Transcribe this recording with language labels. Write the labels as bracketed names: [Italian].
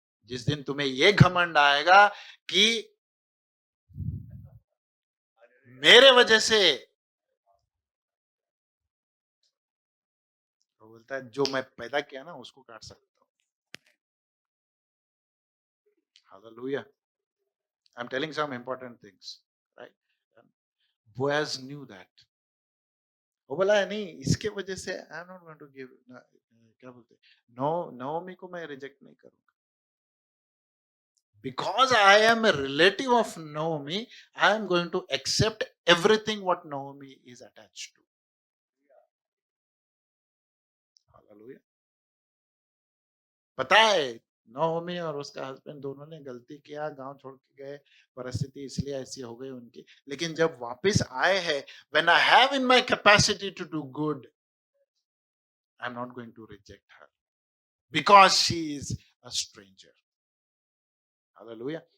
[Hindi] जिस दिन तुम्हें ये घमंड आएगा कि मेरे वजह से, वो बोलता है जो मैं पैदा किया ना उसको काट सकता हूँ। [English] Hallelujah. I'm telling some important things, right? Boaz knew that. [Hindi] वो बोला है नहीं, इसके वजह से [English] I am not going to give, [Hindi] क्या बोलते, नओमी को मैं रिजेक्ट नहीं करूंगा। [English] Because I am a relative of Naomi, I am going to accept everything what Naomi is attached to. Hallelujah. [Hindi] पता है नओमी और उसका हस्बैंड दोनों ने गलती किया, गांव छोड़ के गए, परिस्थिति इसलिए ऐसी हो गई उनकी, लेकिन जब वापस आए हैं, [English] when I have in my capacity to do good, I am not going to reject her because she is a stranger. [Hindi] Hallelujah.